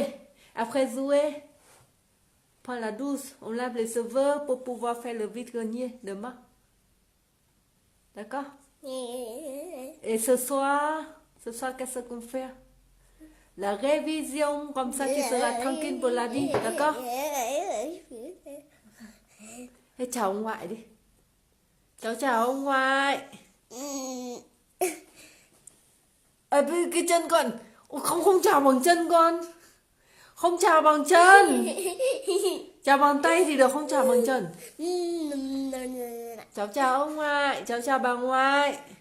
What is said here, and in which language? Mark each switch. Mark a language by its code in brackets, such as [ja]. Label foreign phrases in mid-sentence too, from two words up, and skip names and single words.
[fr] Après jouer, Prends la douce, on lave les cheveux pour pouvoir faire le vide-grenier demain. D'accord? Et ce soir, qu'est-ce qu'on fait? La révision, comme ça tu seras tranquille pour la vie, d'accord? [vi] Thế chào ông ngoại đi. Cháu chào ông ngoại. Cái chân con. Không chào bằng chân con. Không chào bằng chân. Chào bằng tay thì được, không chào bằng chân. Cháu chào ông ngoại, cháu chào bà ngoại.